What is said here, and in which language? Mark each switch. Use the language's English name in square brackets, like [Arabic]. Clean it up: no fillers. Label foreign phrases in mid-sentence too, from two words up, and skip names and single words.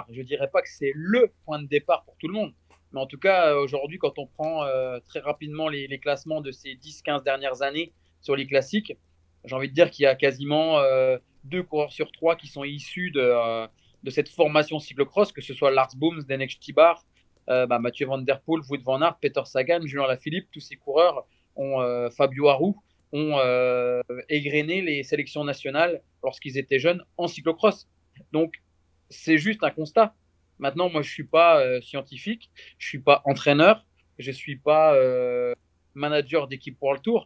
[French] Je ne dirais pas que c'est le point de départ pour tout le monde. Mais en tout cas, aujourd'hui, quand on prend très rapidement les classements de ces 10-15 dernières années sur les classiques, j'ai envie de dire qu'il y a quasiment 2 coureurs sur 3 qui sont issus de cette formation cyclocross, que ce soit Lars Boom, Zdenek Stibar, Mathieu Van Der Poel, Wout van Aert, Peter Sagan, Julien Lafilippe. Tous ces coureurs, Fabio Aru, ont égrené les sélections nationales lorsqu'ils étaient jeunes en cyclocross. Donc, c'est juste un constat. Maintenant, moi, je ne suis pas scientifique, je ne suis pas entraîneur, je ne suis pas manager d'équipe World Tour.